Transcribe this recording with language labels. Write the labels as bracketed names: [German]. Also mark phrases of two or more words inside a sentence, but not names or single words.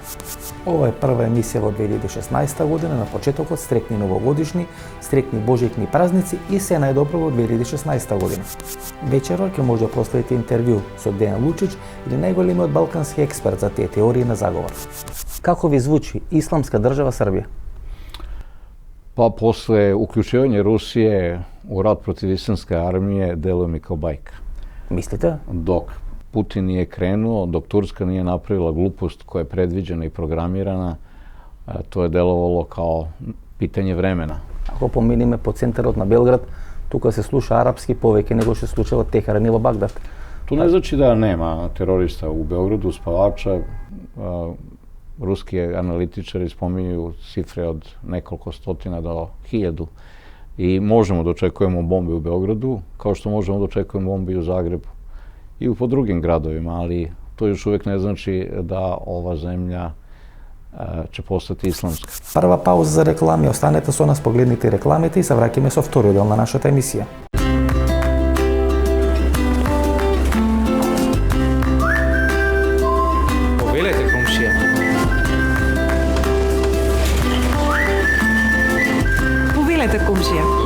[Macedonian] Ова е прва емисија во 2016 година, на почетокот стрекни новогодишни, стрекни божикни празници и се најдобро во 2016 година. Вечерот ќе може да проследите интервју со Дејан Лучич или најголемиот балкански експерт за тие теории на заговор. Како ви звучи Исламска држава Србија? [Serbian] Pa posle uključivanja Rusije u rat protiv islamske armije deluje mi kao bajka. Mislite? Dok Putin nije krenuo, dok Turska nije napravila glupost koja je predviđena i programirana, to je delovalo kao pitanje vremena. [Macedonian] Ако поминиме по центарот на Белград, тука се слуша арапски повеќе него што слуша во Техеран и во Багдад. [Serbian] To ne znači da nema terorista u Beogradu, spavača. Ruski analitičari spominju cifre od nekoliko stotina do 1000 i možemo da očekujemo bombe u Beogradu, kao što možemo da očekujemo bombe i u Zagrebu i po drugim gradovima, ali to još uvijek ne znači da ova zemlja će postati islamska. [Macedonian] Прва пауза за реклами, останете со нас, погледнете рекламите и се враќаме со вториот дел на нашата емисија. Комшија.